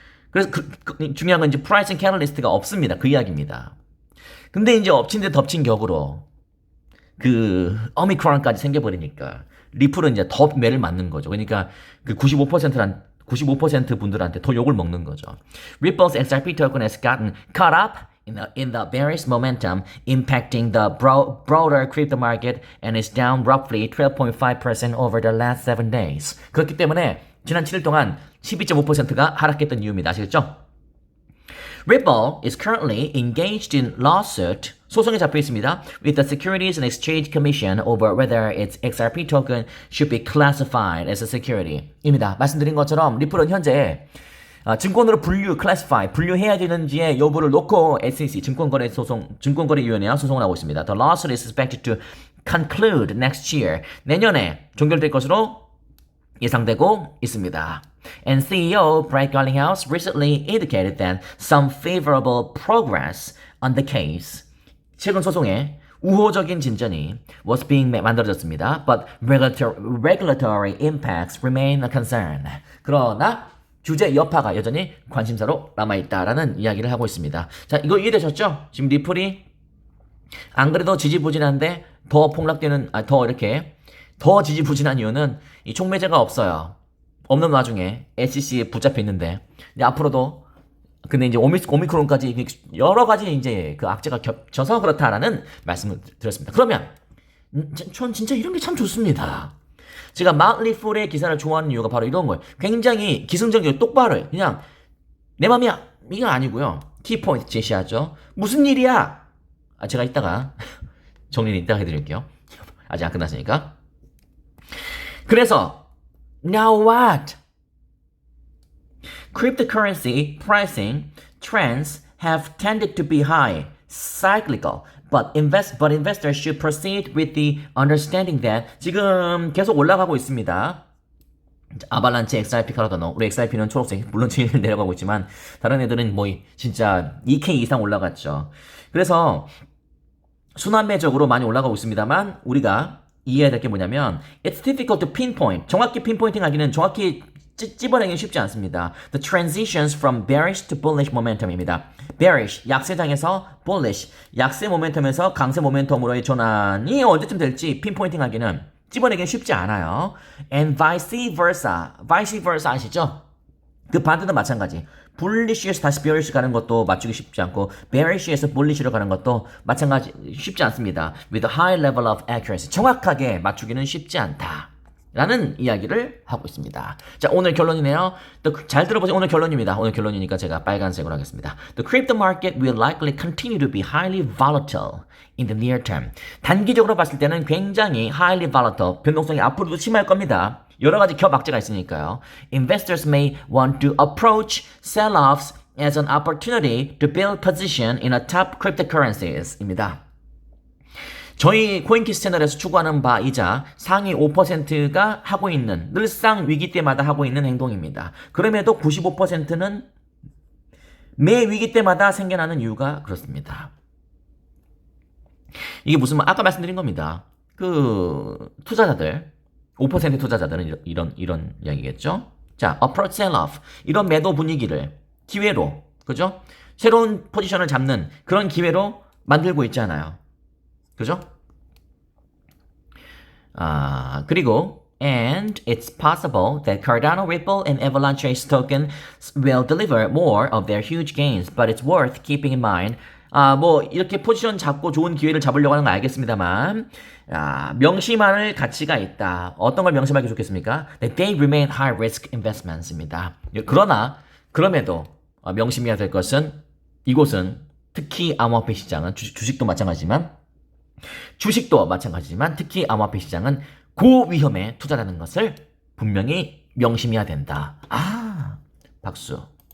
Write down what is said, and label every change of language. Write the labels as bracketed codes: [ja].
[ko] 그래서 중요한 건 이제 프라이싱 캐널리스트가 없습니다. 그 이야기입니다. 근데 이제 엎친 데 덮친 격으로 그 오미크론까지 생겨버리니까 리플은 이제 더 매를 맞는 거죠. 그러니까 그 95% 분들한테 더 욕을 먹는 거죠. [en] Ripple's XRP token has gotten caught up in the bearish momentum impacting the broader crypto market and is down roughly 12.5% over the last 7 days. [ko] 그렇기 때문에 지난 7일 동안 12.5%가 하락했던 이유입니다. 아시겠죠? [en] Ripple is currently engaged in lawsuit, [ko] 소송에 잡혀 있습니다, [en] with the Securities and Exchange Commission over whether its XRP token should be classified as a security. [ko] 입니다. 말씀드린 것처럼 리플은 현재 증권으로 분류해야 되는지의 여부를 놓고 SEC 증권거래위원회와 소송을 하고 있습니다. [en] The lawsuit is expected to conclude next year. [ko] 내년에 종결될 것으로 예상되고 있습니다. [en] And CEO Brett Garlinghouse recently indicated that some favorable progress on the case. [ko] 최근 소송에 우호적인 진전이 [en] was being [ko] 만들어졌습니다. [en] But regulatory impacts remain a concern. [ko] 그러나 규제 여파가 여전히 관심사로 남아있다라는 이야기를 하고 있습니다. 자, 이거 이해되셨죠? 지금 리플이 안 그래도 지지부진한데 더 폭락되는, 더 지지부진한 이유는 이 촉매제가 없어요. 없는 와중에 SEC에 붙잡혀 있는데, 앞으로도, 근데 이제 오미크론까지 여러 가지 이제 그 악재가 겹쳐서 그렇다라는 말씀을 드렸습니다. 그러면, 전 진짜 이런 게 참 좋습니다. 제가 마틀리풀의 기사를 좋아하는 이유가 바로 이런 거예요. 굉장히 기승전결 똑바로 해요. 그냥, 내 맘이야. 이건 아니고요. 키포인트 제시하죠. 무슨 일이야? 제가 이따가, 정리는 이따가 해드릴게요. 아직 안 끝났으니까. [en] 그래서, now what? Cryptocurrency pricing trends have tended to be high, cyclical, but investors should proceed with the understanding that [ko] 지금 계속 올라가고 있습니다. 아발란치, XRP, 카르다노. 우리 XRP는 초록색, 물론 지금 내려가고 있지만 다른 애들은 뭐 진짜 2K 이상 올라갔죠. 그래서 순환매적으로 많이 올라가고 있습니다만 우리가 이해해야 될 게 뭐냐면 [en] it's difficult to pinpoint. [ko] 정확히 핀포인팅 하기는 정확히 찝어내기는 쉽지 않습니다. [en] The transitions from bearish to bullish momentum입니다. [ko] bearish, 약세장에서 bullish, 약세 모멘텀에서 강세 모멘텀으로의 전환이 언제쯤 될지 핀포인팅 하기는 찝어내기는 쉽지 않아요. [en] And vice versa [ko] 아시죠? 그 반대도 마찬가지. bulish에서 다시 bearish 가는 것도 맞추기 쉽지 않고 bearish에서 bullish로 가는 것도 마찬가지 쉽지 않습니다. [en] With a high level of accuracy. [ko] 정확하게 맞추기는 쉽지 않다. 라는 이야기를 하고 있습니다. 자, 오늘 결론이네요. 잘 들어보세요. 오늘 결론입니다. 오늘 결론이니까 제가 빨간색으로 하겠습니다. [en] The crypto market will likely continue to be highly volatile in the near term. [ko] 단기적으로 봤을 때는 굉장히 [en] highly volatile, [ko] 변동성이 앞으로도 심할 겁니다. 여러 가지 겹악재가 있으니까요. [en] Investors may want to approach sell-offs as an opportunity to build position in a top cryptocurrencies 입니다. [ko] 저희 코인키스 채널에서 추구하는 바이자 상위 5%가 하고 있는, 늘상 위기 때마다 하고 있는 행동입니다. 그럼에도 95%는 매 위기 때마다 생겨나는 이유가 그렇습니다. 이게 무슨 아까 말씀드린 겁니다. 그 투자자들 5% 투자자들은 이런 이야기겠죠. 자, [en] approach sell-off [ko] 이런 매도 분위기를 기회로 그죠? 새로운 포지션을 잡는 그런 기회로 만들고 있잖아요. 그죠? [en] 그리고 and it's possible that Cardano, Ripple, and Avalanche token will deliver more of their huge gains, but it's worth keeping in mind. [ko] 뭐 이렇게 포지션 잡고 좋은 기회를 잡으려고 하는 거 알겠습니다만 명심할 가치가 있다. 어떤 걸 명심하기 좋겠습니까? [en] That they remain high risk investments입니다. [ko] 그러나 그럼에도 명심해야 될 것은 이곳은 특히 암호화폐 시장은 주식도 마찬가지지만 특히 암호화폐 시장은 고위험에 투자라는 것을 분명히 명심해야 된다. 박수.